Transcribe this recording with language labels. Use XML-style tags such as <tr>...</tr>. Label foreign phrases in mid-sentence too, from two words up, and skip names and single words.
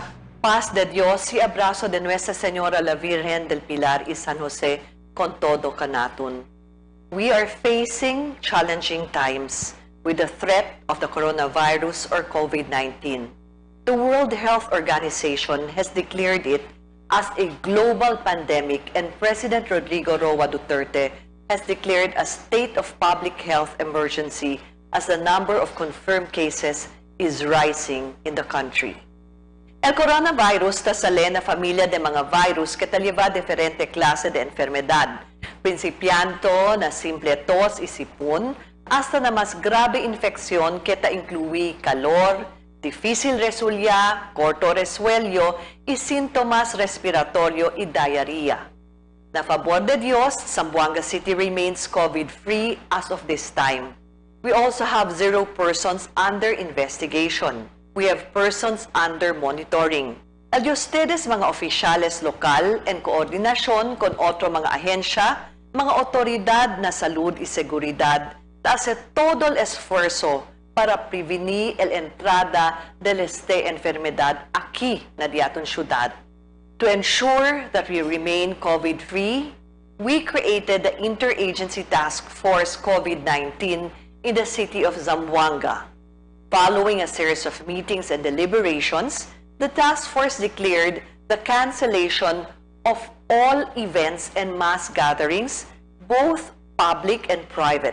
<cbk>paz de Dios y abrazo de Nuestra Señora la Virgen del Pilar y San Jose con todo canatun.</cbk> <en>We are facing challenging times with the threat of the coronavirus or COVID-19. The World Health Organization has declared it as a global pandemic, and President Rodrigo Roa Duterte has declared a state of public health emergency as the number of confirmed cases is rising in the country.</en> <cbk>El coronavirus tasale na familia de mga virus que te lleva diferente klase de enfermedad, principianto na simple tos y sipon, hasta na mas grabe infeksyon que ta incluye calor, difícil resulya, corto resuelyo y síntomas respiratorio y diarrhea. Na favor de Dios,</cbk> <en>Zamboanga City remains COVID-free as of this time. We also have 0 persons under investigation. We have persons under monitoring.</en> <cbk>Al ustedes mga opisyales lokal en koordinasyon con otro mga ahensya, mga otoridad na salud y seguridad, hace todo el esfuerzo para prevenir el entrada de esta enfermedad aquí na diaton syudad.</cbk> <en>To ensure that we remain COVID-free, we created the Interagency Task Force COVID-19 in the city of Zamboanga. Following a series of meetings and deliberations, the task force declared the cancellation of all events and mass gatherings, both public and private.</en>